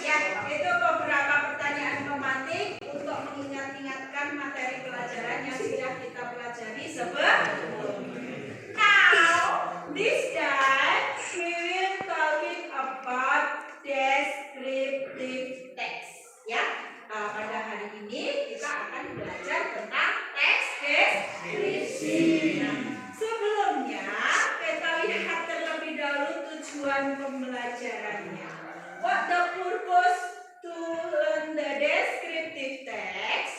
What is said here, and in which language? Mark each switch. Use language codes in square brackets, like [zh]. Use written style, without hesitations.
[id] Ya, itu beberapa pertanyaan pematik untuk mengingat-ingatkan materi pelajaran yang sudah kita pelajari sebelumnya. [en] Now, this time we will talking about descriptive text. [id] Ya, pada hari ini kita akan belajar tentang teks deskripsi. Sebelumnya kita lihat terlebih dahulu tujuan pembelajarannya. [en] What the purpose to learn the descriptive text?